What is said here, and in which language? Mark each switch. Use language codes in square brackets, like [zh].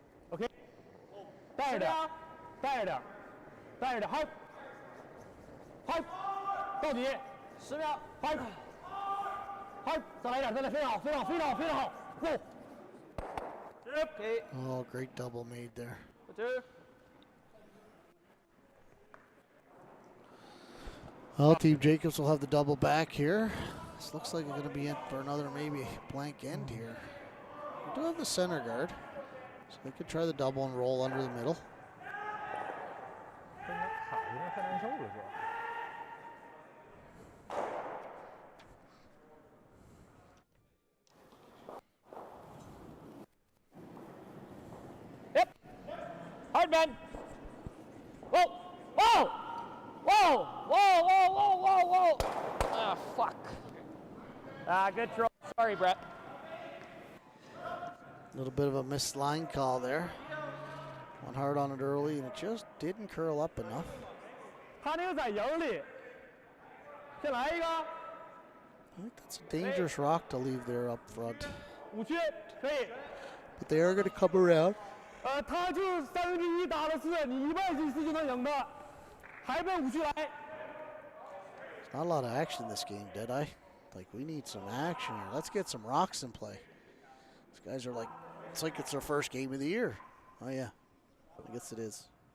[zh] OK， 带着点，带着点，带着点，好，好，到底10秒，好，好，再来点，再来，非常好，非常好，非常好，非常好，go。 OK， [en] Oh, great double made there. 2。 Well, Team Jacobs will have the double back here. This looks like it's going to be in for another maybe blank end here. We do have the center guard, so they could try the double and roll under the middle. [zh] 跟他卡有点太难受了，是吧？ [en] Yep. Hard man. Whoa. Whoa. Whoa. Whoa. Whoa. Whoa. Whoa. Whoa. Ah, fuck. Ah, good throw. Sorry, Brett. A little bit of a missed line call there. Went hard on it early, and it just didn't curl up enough. [zh] 他那个在营里，先来一个 [en] I think that's a dangerous rock to leave there up front. [zh] 5区可以。 [en] But they are going to come around. [zh] 他就1/3打了4，你1/4就能赢他，还奔5区来。 [en] There's not a lot of action in this game, did I? Like, we need some action here. Let's get some rocks in play. These guys are like, it's like it's their first game of the year. Oh, yeah. I guess it is.